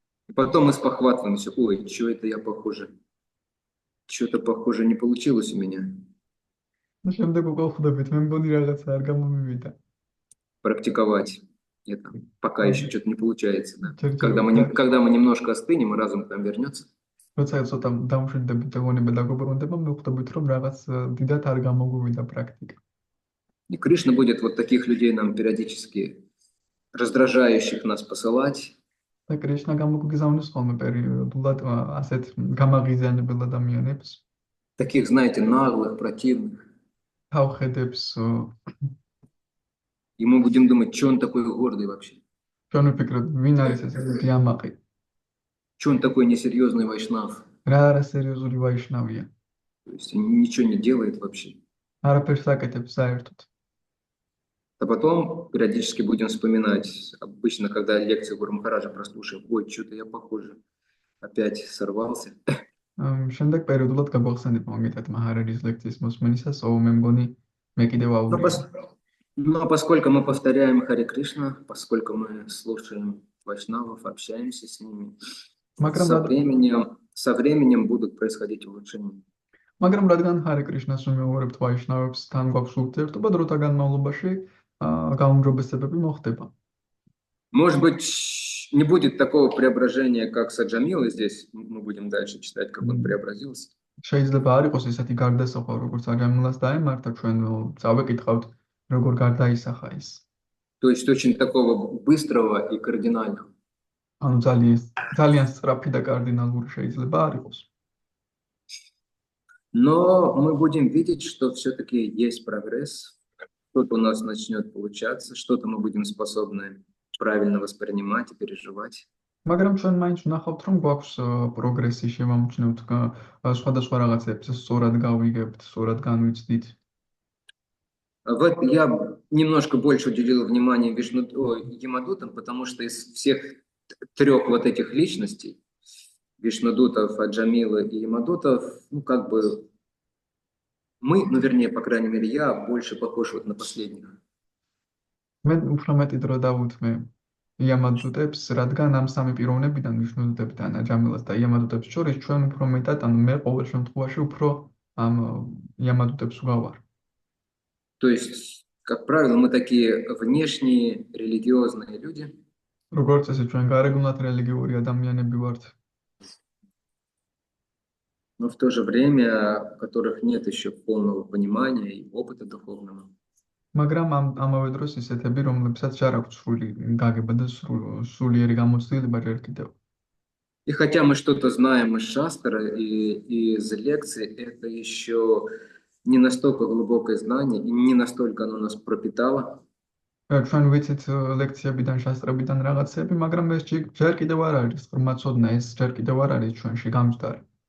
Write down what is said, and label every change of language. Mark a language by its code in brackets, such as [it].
[ru] И потом мы спохватываемся, ой, что это я похоже? Что-то похоже не получилось у меня. [ka] და შემდეგ უკვე ხვდებით, მე მგონი რაღაცა არ გამომივიდა. [ru] Практиковать это, пока еще что-то не получается. Да. Когда мы немножко остынем, и разум к нам вернется. [ka] როცა ცოტა დამშვიდდებით და გონება დაგუბრუნდება, მე ხვდებით, რომ რაღაც დიდად არ გამოგვივიდა პრაქტიკა. [ru] И Кришна будет вот таких людей нам периодически, раздражающих нас, посылать. [ka] და კრიშნა გამოგვიგზავნოს ხოლმე პერიოდულად ასეთ გამაღიზიანებელ ადამიანებს. [ru] Таких, знаете, наглых, противных. [ka] თავხედებს [ru] И мы будем думать, что он такой гордый вообще, [ka] ჩვენ ვიფიქროთ, ვინ არის ეს დიამაყი? [ru] что он такой несерьезный вайшнав, [ka] რა არასერიოზული ვაიშნავია. [ru] то есть ничего не делает вообще. [ka] არაფერს აკეთებს საერთოდ. [ru] А потом периодически будем вспоминать, обычно, когда лекцию Гуру Махараджа прослушаем, ой, что-то я, похоже, опять сорвался. [ka] შემდეგ პერიოდულად გაგვახსენდება მაგეთად მაჰარაჯის ლექციის მოსმენისას, მე მგონი მე კიდევ [ru] Но, [ka] აუვლია. [ru] но поскольку мы повторяем Харе Кришна, поскольку мы слушаем вайшнавов, общаемся с ними, [ka] მაგრამ [ru] со временем будут происходить улучшения. [ka] მაგრამ რადგან ჰარე კრიშნას ვიმეორებთ ვაიშნავებს, თან გვაქვს ურთიერთობა, დროთა განმავლობაში გაუმჯობესებები მოხდება. [ru] Может быть, не будет такого преображения, как Саджамилы здесь. Мы будем дальше читать, как он преобразился. [ka] შეიძლება არ იყოს ესეთი გარდასახვა, როგორც აჯამილას დაემართა, ჩვენ წავეკითხავთ, როგორ გარდაისახა ის. [ru] То есть очень такого быстрого и кардинального. [ka] ანუ ძალიან სწრაფი და კარდინალური შეიძლება არ იყოს. [ru] Но мы будем видеть, что все-таки есть прогресс. Что-то у нас начнет получаться, что-то мы будем способны правильно воспринимать и переживать. [ka] მაგრამ ჩვენ მაინც ვნახავთ, რომ გვაქვს პროგრესი, შევამჩნევთ სხვადასხვა რაღაცებს სწორად გავიგებთ, სწორად განვიცდით. [ru] Вот я немножко больше уделил внимания Ямадутам, потому что из всех трех вот этих личностей, Вишнудутов, Аджамилы и Ямадутов, ну как бы мы, ну вернее, по крайней мере, я больше похож вот на последних. [ka] მე უფრო მეტი დრო დავუთმე იამადუტებს, რადგან ამ სამი პიროვნებიდან ვიშნუდუდებთან აჯამილას და იამადუტებს შორის ჩვენ უფრო მეტად, ანუ მე ყოველ შემთხვევაში უფრო ამ იამადუტებს ვგავარ. [ru] То есть, как правило, мы такие внешние религиозные люди. [ka] როგორც ესე ჩვენ გარეგნულად რელიგიური ადამიანები ვართ. [ru] Но в то же время, у которых нет еще полного понимания и опыта духовного. [ka] მაგრამ ამავე დროს ისეთები, რომლებსაც არ აქვს სრული გაგება და სულიერი გამოცდილება ჯერ კიდევ. [ru] И хотя мы что-то знаем из шастра и из лекций, это еще не настолько глубокое знание, и не настолько оно нас пропитало. [ka] ჩვენ ვიცით ლექციებიდან, შასტრებიდან რაღაცები, მაგრამ ეს ჯერ კიდევ არ არის ღრმაცოდნა, ეს ჯერ კიდევ არ არის ჩვენში გამჯდარი.